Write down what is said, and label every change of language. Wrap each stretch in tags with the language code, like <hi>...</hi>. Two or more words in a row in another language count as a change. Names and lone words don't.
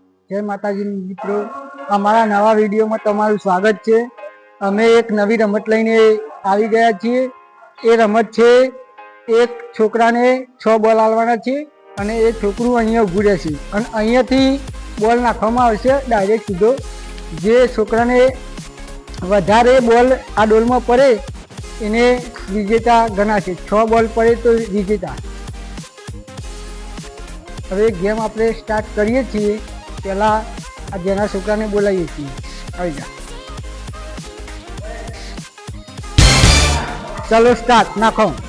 <gu>જય માતાજી મિત્રો, અમારા નવા વિડિયોમાં તમારું સ્વાગત છે। અમે એક નવી રમત લઈને આવી ગયા છીએ। એ રમત છે એક છોકરાને 6 બૉલ આલવાના છે અને એ છોકરું અહીંયા ઊભું રહેશે અને અહીંયાથી બૉલ નાખવામાં આવશે ડાયરેક્ટ સીધો। જે છોકરાને વધારે બૉલ આ ડોલમાં પડે એને વિજેતા ગણાશે। 6 બૉલ પડે તો વિજેતા। હવે ગેમ આપણે સ્ટાર્ટ કરીએ છીએ। પહેલા આ જેના છોકરાને બોલાવીએ છીએ, આઈ જા। ચાલો સ્ટાર્ટ, નાખો।</gu>